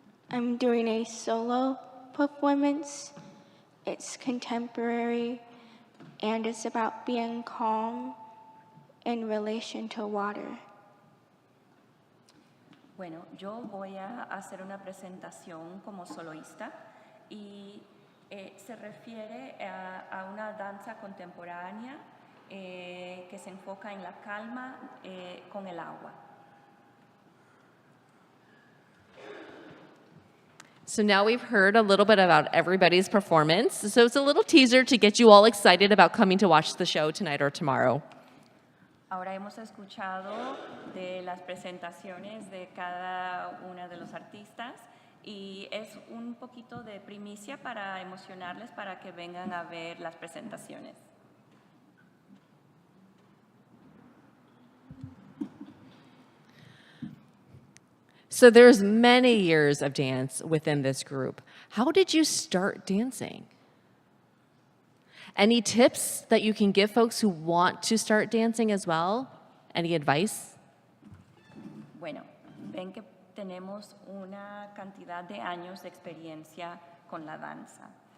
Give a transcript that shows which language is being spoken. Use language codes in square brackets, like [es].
[en] I'm doing a solo performance. It's contemporary and it's about being calm in relation to water. [es] Bueno, yo voy a hacer una presentación como soloista y se refiere a una danza contemporánea que se enfoca en la calma con el agua. [en] So now we've heard a little bit about everybody's performance. So it's a little teaser to get you all excited about coming to watch the show tonight or tomorrow. [es] Ahora hemos escuchado de las presentaciones de cada uno de los artistas y es un poquito de primicia para emocionarles para que vengan a ver las presentaciones. [en] So there's many years of dance within this group. How did you start dancing? Any tips that you can give folks who want to start dancing as well? Any advice? [es] Bueno, ven que tenemos una cantidad de años de experiencia con la danza.